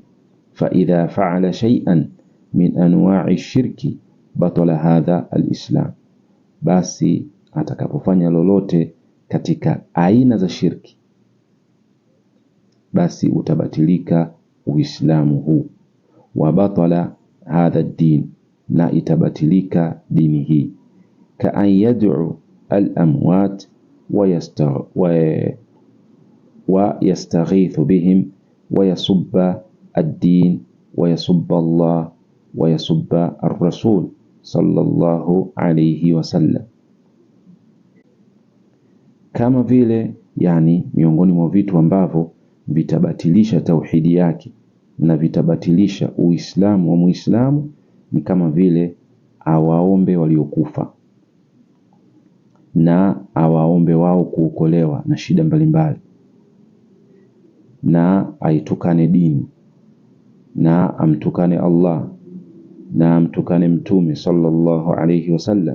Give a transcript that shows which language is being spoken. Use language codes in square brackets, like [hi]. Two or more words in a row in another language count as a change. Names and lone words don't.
[ar] فإذا فعل شيئا من أنواع الشرك بطل هذا الإسلام, [sw] basi atakapofanya lolote katika aina za shirki, basi utabatilika uislamu huu. [ar] وبطل هذا الدين, [sw] na itabatilika dini hii. [ar] كأن يدعو الأموات ويستغيث بهم ويسب الدين ويسب الله ويسب الرسول صلى الله عليه وسلم. [sw] Kama vile, yani miongoni mwa vitu ambavyo vitabatilisha tauhidi yake na vitabatilisha uislamu wa muislamu ni kama vile awaombe waliokufa na awaombe wao kuokolewa na shida mbalimbali, na aitukane dini, na amtukane Allah, na amtukane mtume [ar] صلى الله عليه وسلم.